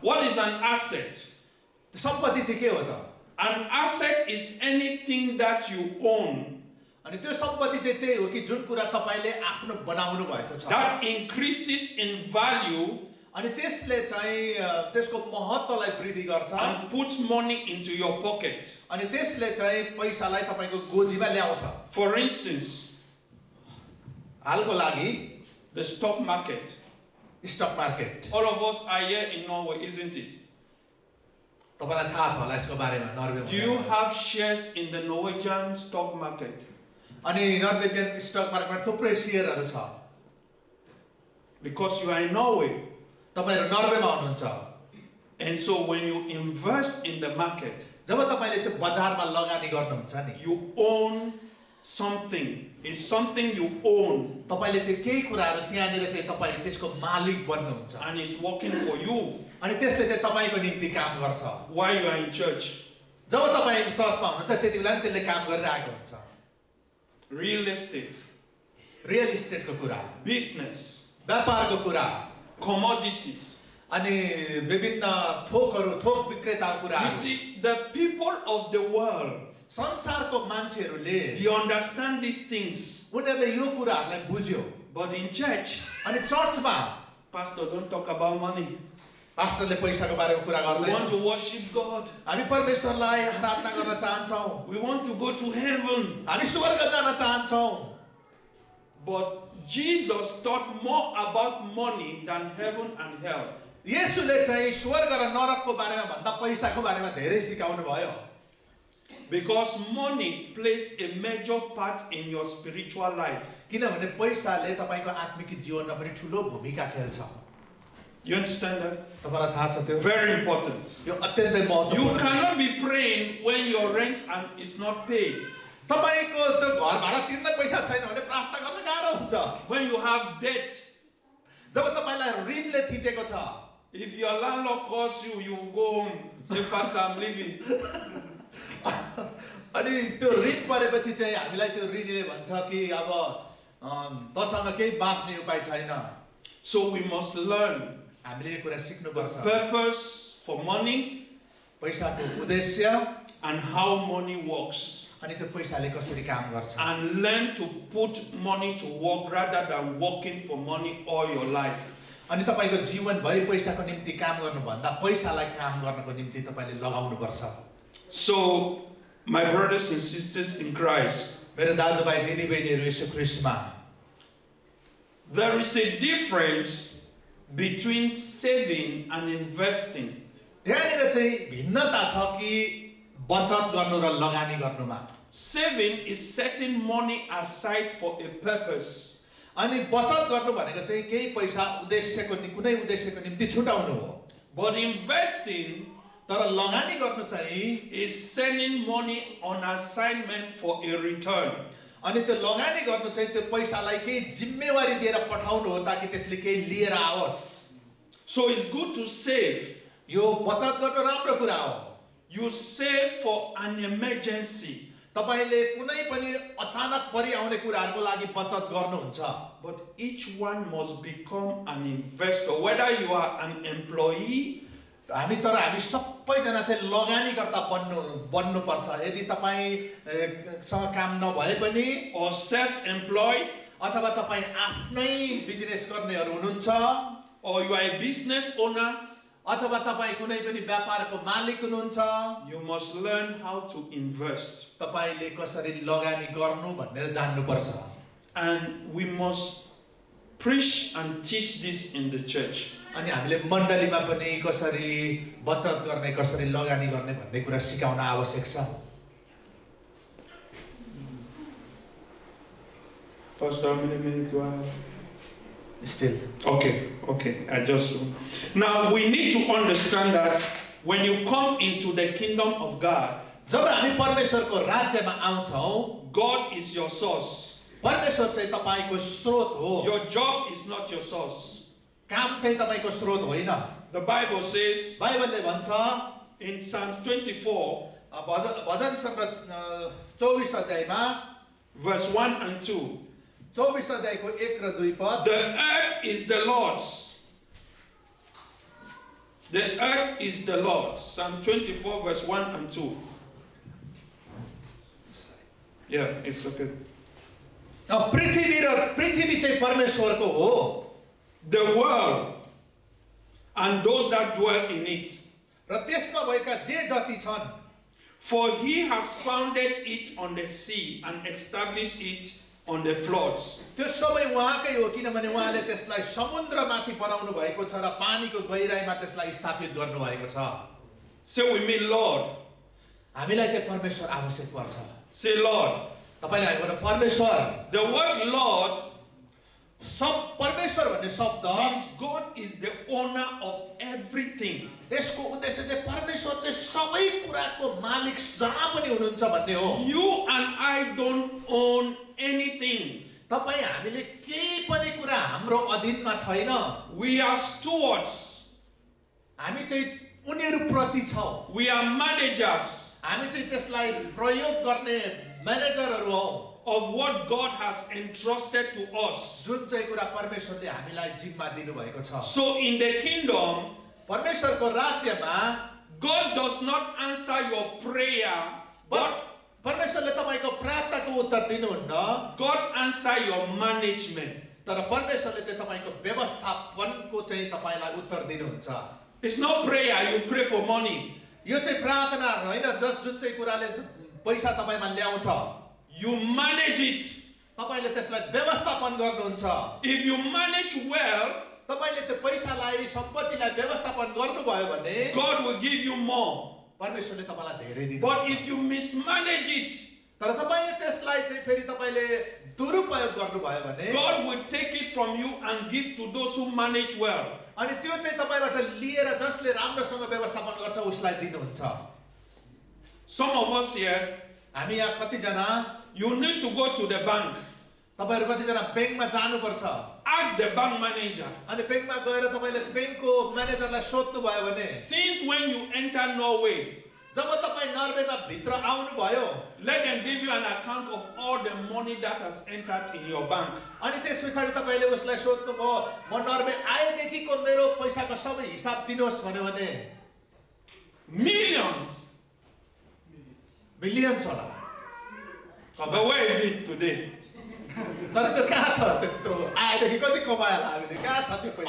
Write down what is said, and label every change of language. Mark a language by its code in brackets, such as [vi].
[en] What is an asset? [ne] सम्पत्ति चाहिँ के हो त [en] An asset is anything that you own [ne] अनि त्यो सम्पत्ति चाहिँ त्यही हो कि जुन कुरा तपाईले आफ्नो बनाउनु भएको छ [en] that increases in value [ne] अनि त्यसले चाहिँ त्यसको महत्त्वलाई वृद्धि गर्छ [en] and puts money into your pocket. [ne] अनि त्यसले चाहिँ पैसालाई तपाईको गोजीमा ल्याउँछ. [en] For instance, [ne] हालको लागि [en] the stock market. [ne] Stock market. [en] All of us are here in Norway, isn't it? [ne] तपाईलाई थाहा छ होला यसको बारेमा नर्वेमा. [en] Do you have shares in the Norwegian stock market? [ne] अनि नर्वेजियन स्टक मार्केटमा थुप्रै शेयरहरू छ. [en] Because you are in Norway. [ne] तपाईहरु नर्वेमा हुनुहुन्छ. [en] And so when you invest in the market, [ne] जब तपाईले त्यो बजारमा लगानी गर्नुहुन्छ नि, [en] you own something. It's something you own. [ne] तपाईले चाहिँ केही कुराहरु त्यहाँनिर चाहिँ तपाईले त्यसको मालिक बन्नुहुन्छ. [en] And it's working for you. [ne] अनि त्यसले चाहिँ तपाईको निम्ति काम गर्छ. [en] While you are in church. [ne] जब तपाई चर्चमा हुनुहुन्छ त्यतिबेला नि त्यसले काम गरिरहेको हुन्छ. [en] Real estate. [ne] रियल इस्टेटको कुरा, [en] Business. [ne] व्यापारको कुरा, [en] Commodities. [ne] अनि विभिन्न थोकहरु, थोक विक्रेताको कुरा. [en] You see, the people of the world, [ne] संसारको मान्छेहरुले [en] they understand these things. [ne] उनीहरुले यो कुराहरुलाई बुझ्यो. [en] But in church, [ne] अनि चर्चमा [en] Pastor, don't talk about money. [ne] पास्टरले पैसाको बारेमा कुरा [en] We want [ne] गर्दैन. [en] to worship God. [ne] हामी परमेश्वरलाई आराधना गर्न चाहन्छौं. [en] We want to go to heaven. [ne] हामी स्वर्ग जान चाहन्छौं. [en] But Jesus taught more about money than heaven and hell. [ne] येशूले चाहिँ स्वर्ग र नरकको बारेमा भन्दा पैसाको बारेमा धेरै सिकाउनु भयो. [en] Because money plays a major part in your spiritual life. [ne] किनभने पैसाले तपाईको आत्मिक जीवनमा पनि ठूलो भूमिका खेल्छ. [en] You understand that? [ne] तपाईलाई थाहा छ त्यो? [en] Very important. [ne] यो अत्यन्तै [en] You [ne] महत्त्वपूर्ण. [en] cannot be praying when your rent is not paid. [ne] तपाईको त्यो घर भाडा तिर्न पैसा छैन भने प्रार्थना गर्न गाह्रो हुन्छ. [en] When you have debt, [ne] जब तपाईलाई ऋणले थिचेको छ, [en] if your landlord calls you, you go home. Say, Pastor, I'm leaving. [ne] अनि त्यो ऋण परेपछि चाहिँ हामीलाई त्यो ऋणले भन्छ कि अब तसँग केही बाँच्ने उपाय छैन. [en] So we must learn [ne] हामीले यो कुरा सिक्नु [en] the [ne] पर्छ. [en] purpose for money [ne] पैसाको उद्देश्य [en] and how money works. [ne] अनि त्यो पैसाले कसरी काम गर्छ. [en] And learn to put money to work rather than working for money all your life. [ne] अनि तपाईको जीवनभरि पैसाको निम्ति काम गर्नु भन्दा पैसालाई काम गर्नको निम्ति तपाईले लगाउनु पर्छ. [en] So, my brothers and sisters in Christ, [ne] मेरो दाजुभाइ दिदीबहिनीहरु येशू ख्रीष्टमा, [en] there is a difference between saving and investing. [ne] त्यहाँनिर चाहिँ भिन्नता छ कि बचत गर्नु र लगानी गर्नुमा. [en] Saving is setting money aside for a purpose. [ne] अनि बचत गर्नु भनेको चाहिँ केही पैसा उद्देश्यको कुनै उद्देश्यको निम्ति छुटाउनु हो. [en] But investing [ne] तर लगानी गर्नु चाहिँ [en] is sending money on assignment for a return. [ne] अनि त्यो लगानी गर्नु चाहिँ त्यो पैसालाई केही जिम्मेवारी दिएर पठाउनु हो ताकि त्यसले केही लिएर आओस्. [en] So it's good to save. [ne] यो बचत गर्नु राम्रो कुरा हो. [en] You save for an emergency. [ne] तपाईले कुनै पनि अचानक परिआउने कुराहरुको लागि बचत गर्नुहुन्छ. [en] But each one must become an investor. Whether you are an employee, [ne] हामी सबैजना चाहिँ लगानीकर्ता बन्नु पर्छ. यदि तपाईसँग काम नभए पनि [en] or self-employed, [ne] अथवा तपाई आफ्नै बिजनेस गर्नेहरु हुनुहुन्छ, [en] or you are a business owner, [ne] अथवा तपाई कुनै पनि व्यापारको मालिक हुनुहुन्छ, [en] you must learn how to invest. [ne] तपाईले कसरी लगानी गर्नु भनेर जान्नु पर्छ. [en] And we must preach and teach this in the church. [ne] अनि हामीले मण्डलीमा पनि कसरी बचत गर्ने, कसरी लगानी गर्ने भन्ने कुरा सिकाउन आवश्यक छ. [en] Pastor, how many minutes do I have? Still. Okay. I just. Now we need to understand that when you come into the kingdom of God, [ne] जब हामी परमेश्वरको राज्यमा आउँछौँ, [en] God is your source. [ne] परमेश्वर चाहिँ तपाईको स्रोत हो. [en] Your job is not your source. [ne] काम चाहिँ तपाईको स्रोत होइन. [en] The Bible says [ne] बाइबलले भन्छ [en] in Psalm 24, [ne] भजन सङ्ग्रह 24 अध्यायमा [en] verse 1 and 2. [ne] 24 अध्यायको 1 र 2 पद. [en] The earth is the Lord's. The earth is the Lord's. Psalm 24, verse 1 and 2. Yeah, it's okay. [ne] पृथ्वी चाहिँ परमेश्वरको हो. [en] The world and those that dwell in it. [ne] र त्यसमा भएका जे जति छन्. [en] For he has founded it on the sea and established it on the floods. [ne] त्यो सबै उहाँकै हो किनभने उहाँले त्यसलाई समुद्रमाथि बनाउनु भएको छ र पानीको गहिराईमा त्यसलाई स्थापित गर्नु भएको छ. [en] Say with me, Lord. [ne] हामीलाई चाहिँ परमेश्वर आवश्यक पर्छ. [en] Say, Lord. [ne] तपाईले हामीबाट परमेश्वर. [en] The word Lord [ne] परमेश्वर भन्ने शब्द [en] means God is the owner of everything. [ne] यसको उद्देश्य चाहिँ परमेश्वर चाहिँ सबै कुराको मालिक जहाँ पनि हुनुहुन्छ भन्ने हो. [en] You and I don't own anything. [ne] तपाई हामीले केही पनि कुरा हाम्रो अधीनमा छैन. [en] We are stewards. [ne] हामी चाहिँ उनीहरु प्रति छौं. [en] We are managers. [ne] हामी चाहिँ त्यसलाई प्रयोग गर्ने म्यानेजरहरु हौ. [en] Of what God has entrusted to us. [ne] जुन चाहिँ कुरा परमेश्वरले हामीलाई जिम्मा दिनु भएको छ. [en] So in the kingdom, [ne] परमेश्वरको राज्यमा [en] God does not answer your prayer, but [ne] परमेश्वरले तपाईको प्रार्थनाको उत्तर दिनुहुन्न. [en] God answer your management. [ne] तर परमेश्वरले चाहिँ तपाईको व्यवस्थापनको चाहिँ तपाईलाई उत्तर दिनुहुन्छ. [en] It's not prayer you pray for money. [ne] यो चाहिँ प्रार्थना हैन जुन चाहिँ कुराले पैसा तपाईमा ल्याउँछ. [en] You manage it. [ne] तपाईले त्यसलाई व्यवस्थापन गर्नुहुन्छ. [en] If you manage well, [ne] तपाईले त्यो पैसालाई सम्पत्तिलाई व्यवस्थापन गर्नुभयो भने [en] God will give you more. [ne] परमेश्वरले तपाईलाई धेरै दिन्छ. [en] But if you mismanage it, [ne] तर तपाईले त्यसलाई चाहिँ फेरि तपाईले दुरुपयोग गर्नुभयो भने [en] God will take it from you and give to those who manage well. [ne] अनि त्यो चाहिँ तपाईबाट लिएर जसले राम्रोसँग व्यवस्थापन गर्छ उसलाई दिनुहुन्छ. [en] Some of us here, [ne] हामी यहाँ कति जना [en] you need to go to the bank. [ne] तपाईहरु कति जना बैंकमा जानुपर्छ. [en] Ask the bank manager. [ne] अनि बैंकमा गएर तपाईले बैंकको म्यानेजरलाई सोध्नु भयो भने [en] Since when you enter Norway, [ne] जब तपाई नर्वेमा भित्र आउनु भयो, [en] let them give you an account of all the money that has entered in your bank. [ne] अनि त्यसपछि तपाईले उसलाई सोध्नु भयो म नर्वे आएदेखिको मेरो पैसाको सबै हिसाब दिनुहोस् भन्यो भने मिलियन्स होला. [en] But where is it today? [ne] तर त्यो कहाँ छ त्यत्रो आएदेखि कति कमाएला हामीले कहाँ छ त्यो पैसा.